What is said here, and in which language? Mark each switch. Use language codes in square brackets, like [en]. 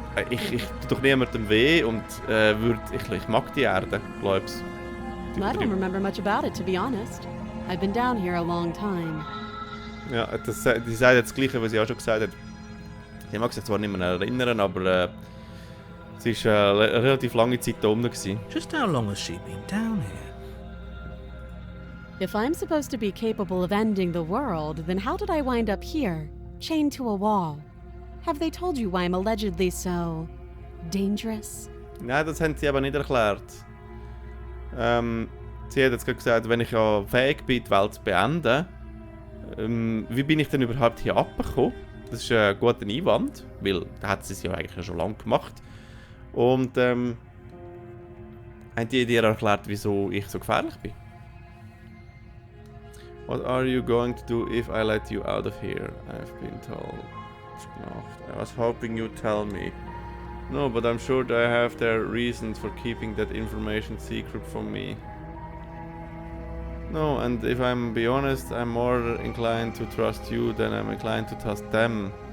[de] Ich tue doch niemandem weh und ich mag die Erde, glaub's. [en] I don't remember much about it, to be honest. I've been down here a long time. [de] Ja, die sagt jetzt das Gleiche, was sie auch schon gesagt hat. Ich mag sich zwar nicht mehr erinnern, aber sie war eine relativ lange Zeit da unten. [en] Just how long has she been down here? If I'm supposed to be capable of ending the world, then how did I wind up here, chained to a wall? Have they told you why I'm allegedly so dangerous? [de] Nein, das haben sie aber nicht erklärt. Sie hat jetzt gerade gesagt, wenn ich ja fähig bin, die Welt zu beenden, wie bin ich denn überhaupt hier abgekommen? Das ist ein guter Einwand, weil da hat sie es ja eigentlich schon lange gemacht. Und haben die dir erklärt, wieso ich so gefährlich bin? [en] What are you going to do if I let you out of here? I've been told. I was hoping you'd tell me. No, but I'm sure they have their reasons for keeping that information secret from me. No, and if I'm be honest, I'm more inclined to trust you than I'm inclined to trust them.